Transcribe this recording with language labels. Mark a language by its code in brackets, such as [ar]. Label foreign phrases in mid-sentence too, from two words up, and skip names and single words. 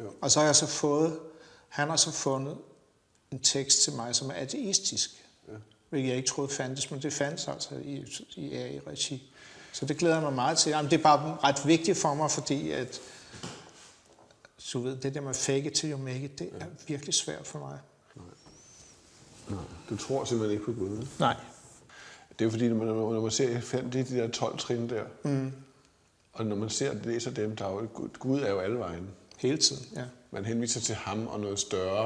[da] Og så har jeg så han har så fundet en tekst til mig, som er ateistisk. Ja. Hvilket jeg ikke troede fandtes, men det fandtes altså i AI-regi. Så det glæder jeg mig meget til. Jamen, det er bare ret vigtigt for mig, fordi at så ved, det der med [en] fake it till you make it, [da] det er virkelig svært for mig. Nej. Du tror simpelthen ikke på Gud? Nej. Det er jo fordi, når man ser de der 12 trin der, og når man læser dem, der er jo, Gud er jo alle vejen. Hele tiden, ja. Man henviser til ham og noget større.